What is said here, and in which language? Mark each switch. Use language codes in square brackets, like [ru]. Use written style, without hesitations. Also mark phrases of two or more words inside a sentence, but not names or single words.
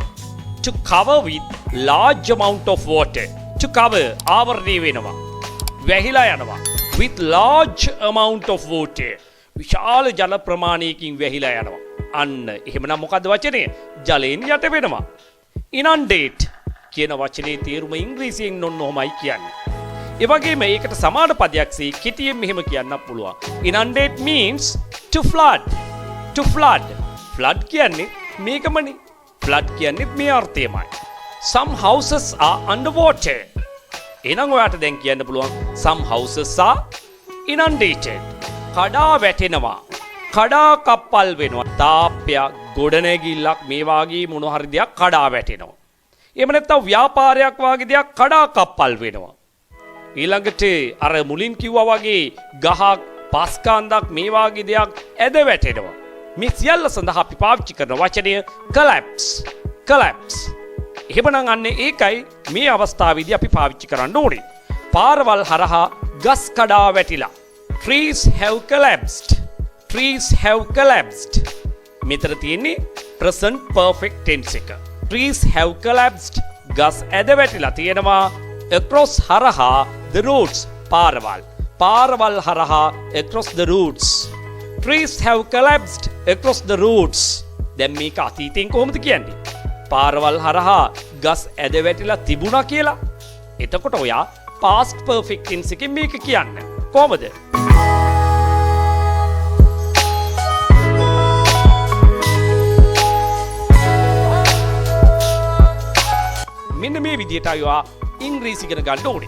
[en] To cover with large amount of water. To cover [si] ආවරණය වෙනවා. වැහිලා යනවා. [en] With large amount of water. [si] විශාල ජල ප්‍රමාණයකින් වැහිලා යනවා. අන්න එහෙමනම් මොකද්ද වචනේ? ජලයෙන් යට වෙනවා. Inundate කියන වචනේ තේරුම ඉංග්‍රීසියෙන් ඔන්නෝමයි කියන්නේ. ඒ වගේම ඒකට සමාන පදයක් සේ කෙටියෙන් මෙහෙම කියන්නත් පුළුවන්. [en] Inundate means to flood. To flood. [si] Flood කියන්නේ මේකමනේ. Flood කියන්නේ මේ අර්ථයමයි. [en] Some houses are underwater. [si] එහෙනම් ඔයාට දැන් කියන්න පුළුවන් [en] some houses are inundated. [si] කඩා වැටෙනවා. කඩා කප්පල් වෙනවා. තාප්පයක්, ගොඩනැගිල්ලක් මේ වාගේ මොන හරි දෙයක් කඩා වැටෙනවා. එහෙම නැත්නම් ව්‍යාපාරයක් වාගේ දෙයක් කඩා කප්පල් වෙනවා. ඊළඟට අර මුලින් කිව්වා වගේ ගහක්, පස්කාන්දක් මේ වාගේ දෙයක් ඇද වැටෙනවා. මේ සියල්ල සඳහා අපි පාවිච්චි කරන වචනය collapse. collapse. එහෙමනම් අන්නේ ඒකයි මේ අවස්ථාවේදී අපි පාවිච්චි කරන්න ඕනේ. පාරවල් හරහා ගස් කඩා වැටිලා. [en] Trees have collapsed. Trees have collapsed. [si] මෙතන තියෙන්නේ [en] present perfect tense [si] එක. [en] Trees have collapsed. [si] ගස් ඇද වැටිලා තියෙනවා. [en] Across හරහා the roads. [si] පාරවල්. පාරවල් හරහා [en] across the roads. Trees have collapsed across the roads. [si] දැන් මේක අතීතයෙන් කොහොමද කියන්නේ? පාරවල් හරහා ගස් ඇද වැටිලා තිබුණා කියලා. එතකොට ඔයා [en] past perfect tense [si] එකෙන් මේක කියන්න. කොහොමද? මෙන්න මේ විදිහට අයවා ඉංග්‍රීසි ඉගෙන ගන්න ඕනේ.